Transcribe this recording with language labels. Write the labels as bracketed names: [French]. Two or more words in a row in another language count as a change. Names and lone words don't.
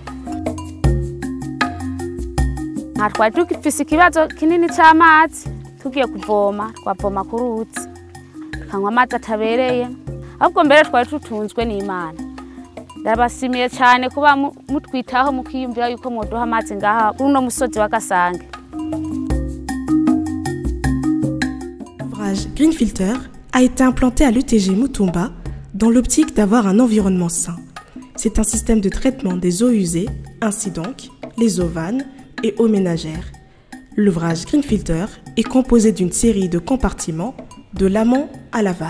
[Rundi] Twari dufise ikibazo kinini c'amazi, tugiye kuvoma twavoma ku ruzi tukanywa amazi atabereye, ahubwo mbere twari tutunzwe n'Imana. Ndabasimiye cyane kuba mutwitaho mukiyumvira yuko mwoduha amazi ngaha kuri uno musozi wa Gasange. [French] L'ouvrage Green Filter a été implanté à l'UTG Mutumba dans l'optique d'avoir un environnement sain. C'est un système de traitement des eaux usées, ainsi donc les eaux vannes et eaux ménagères. L'ouvrage Green Filter est composé d'une série de compartiments de l'amont à l'aval.